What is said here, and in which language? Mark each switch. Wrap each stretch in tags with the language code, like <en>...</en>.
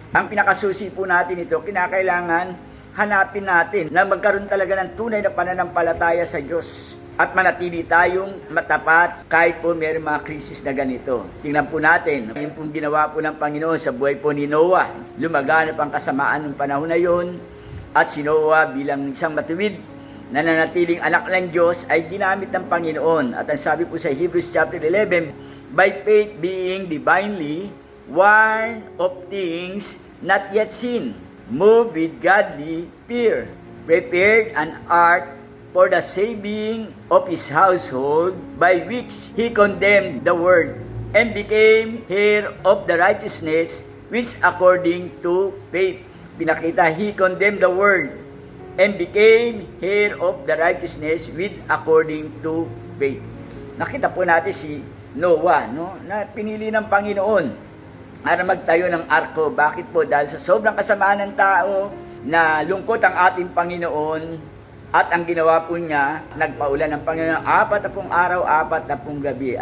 <tl>Ang pinakasusi po natin ito, kinakailangan hanapin natin na magkaroon talaga ng tunay na pananampalataya sa Diyos at manatili tayong matapat kahit po mayroong mga krisis na ganito. Tingnan po natin, yung pong ginawa po ng Panginoon sa buhay po ni Noah. Lumaganap ang kasamaan ng panahon na yon at si Noah bilang isang matuwid na nanatiling anak ng Diyos ay ginamit ng Panginoon. At ang sabi po sa</tl> <en>Hebrews chapter 11, "By faith being divinely warned of things not yet seen, moved with godly fear, prepared an ark for the saving of his household, by which he condemned the world, and became heir of the righteousness which according to faith."</en> <tl>Pinakita,</tl> <en>he condemned the world, and became heir of the righteousness which according to faith.</en> <tl>Nakita po natin si Noah, no, na pinili ng Panginoon para magtayo ng arko. Bakit po? Dahil sa sobrang kasamaan ng tao, na lungkot ang ating Panginoon. At ang ginawa po niya, nagpaulan ng Panginoon 40 araw, 40 gabi.</tl>